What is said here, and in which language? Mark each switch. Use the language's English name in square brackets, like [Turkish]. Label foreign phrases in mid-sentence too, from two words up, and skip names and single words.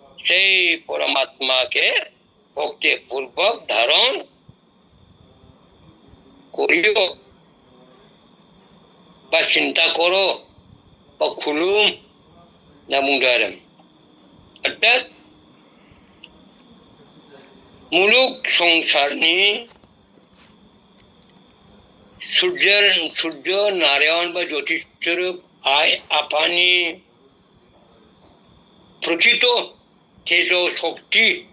[Bangla] সেই পরমাত্মাকে ভক্তিপূর্বক ধারণ করিও বা চিন্তা করো বা [Bodo] खुलुम ना बुंदों आरो अर्थात मुलुग संसारनि सूर्य नारायण बा ज्योतिष स्वरूप आइ आफानि प्रकृत तेज शक्ति